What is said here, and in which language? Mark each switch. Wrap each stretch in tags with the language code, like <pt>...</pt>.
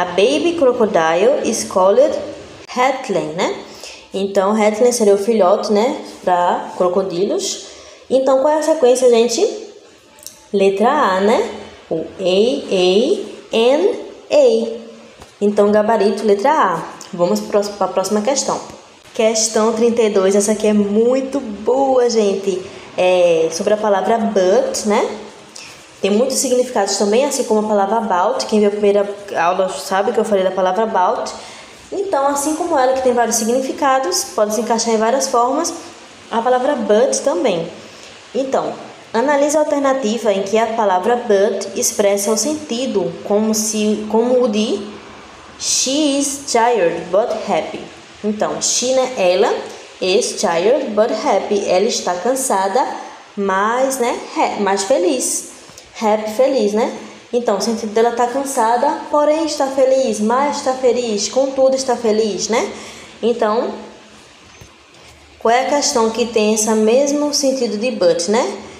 <en>A baby crocodile is called hatchling, né?</en> <pt>Então, hatchling seria o filhote, né? Para crocodilos. Então, qual é a sequência, gente? Letra A, né? O A, N, A. Então, gabarito, letra A. Vamos para a próxima questão. Questão 32, essa aqui é muito boa, gente. É sobre a palavra but, né? Tem muitos significados também, assim como a palavra about. Quem viu a primeira aula sabe que eu falei da palavra about. Então, assim como ela, que tem vários significados, pode se encaixar em várias formas, a palavra but também. Então, analise a alternativa em que a palavra but expressa o sentido como o de</pt> <en>she is tired but happy.</en> <pt>Então, she, né, ela,</pt> <en>is tired but happy.</en> <pt>Ela está cansada, mas, né, mais feliz. Happy, feliz, né? Então, o sentido dela está cansada, porém está feliz, mas está feliz, contudo está feliz, né? Então, qual é a questão que tem esse mesmo sentido de but, né?</pt>